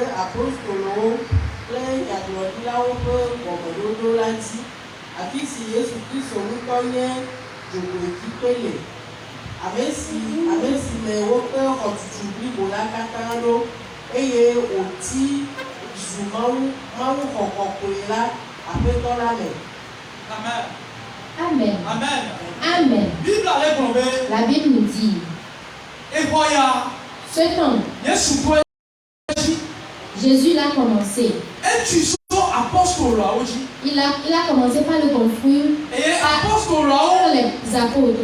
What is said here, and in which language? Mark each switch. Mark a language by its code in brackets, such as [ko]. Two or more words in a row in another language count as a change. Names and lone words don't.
[ee] apostolowo kple nyagblɔɖilawo ƒe gɔmeɖoɖo la dzi, afi si Yesu Kristo ŋutɔ nye dzogoedzikpe le. Ame si me woƒe xɔtutu blibo la katã ɖo eye wòti zu mawuxɔ kɔkɔe la aƒetɔ la me. Amen. Amen. Amen. [fr] La Bible nous dit, ce temps, Jésus l'a commencé. Il a commencé par le construire par les apôtres.